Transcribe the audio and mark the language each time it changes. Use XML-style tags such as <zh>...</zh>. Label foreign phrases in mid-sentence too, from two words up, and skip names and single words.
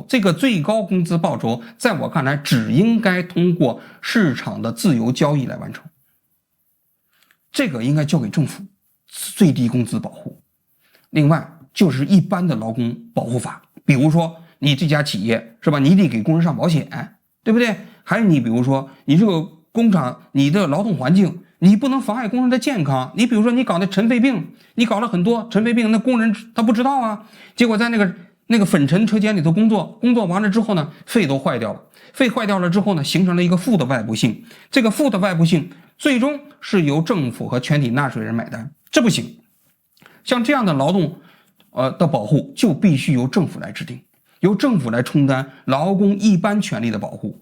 <zh>這個最高工資報酬在我看來只應該通過市場的自由交易來完成，這個應該交給政府。最低工資保護，另外就是一般的勞工保護法，比如說你這家企業是吧，你得給工人上保險，對不对？還有你比如說你這個工廠你的勞動環境，你不能妨礙工人的健康。你比如說你搞的尘肺病，你搞了很多尘肺病，那工人他不知道啊，結果在那個粉尘车间裡頭工作完了之後呢，肺都壞掉了，肺壞掉了之後呢，形成了一個負的外部性，這個負的外部性最終是由政府和全體納稅人買單。這不行，像這樣的勞動的保護就必須由政府來制定，由政府來充當勞工一般權利的保護。</zh>